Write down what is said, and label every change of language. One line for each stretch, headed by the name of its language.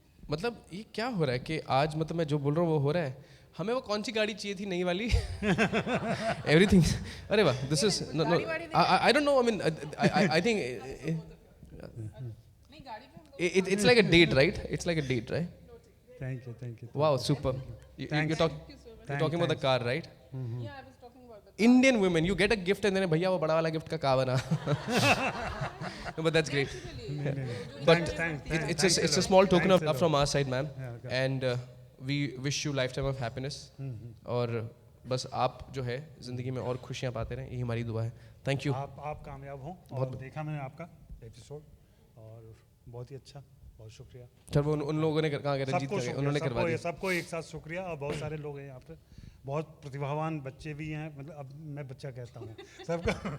Hindi: मतलब ये क्या हो रहा है कि आज मतलब मैं जो बोल रहा हूँ वो हो रहा है। हमें वो कौन सी गाड़ी चाहिए थी, नई वाली? एवरीथिंग। अरे वाह,
English: This is no I don't know, I mean I think it's like a date, right? It's like a date, right? Thank you. Wow, super. You're talking about the car, right? Yeah, I was talking about the Indian women, you get a gift and then
Hindi: भैया वो बड़ा वाला gift का क्या बना?
English: No, but that's great. But it's a small token of love from our side, ma'am. And we wish you lifetime of happiness.
Hindi: और बस आप जो है जिंदगी में और खुशियाँ पाते रहें, यही हमारी दुआ है।
English: Thank you.
Hindi: आप कामयाब हों। और देखा मैंने आपका एपिसोड और बहुत ही अच्छा, बहुत शुक्रिया। सर वो उन लोगों ने कहा रंजीत करके उन्होंने करवा दिया। सबको एक साथ शुक्रिया। और बहुत सारे लोग हैं यहाँ पे, बहुत प्रतिभावान बच्चे भी हैं, मतलब अब मैं बच्चा कहता हूँ सबका।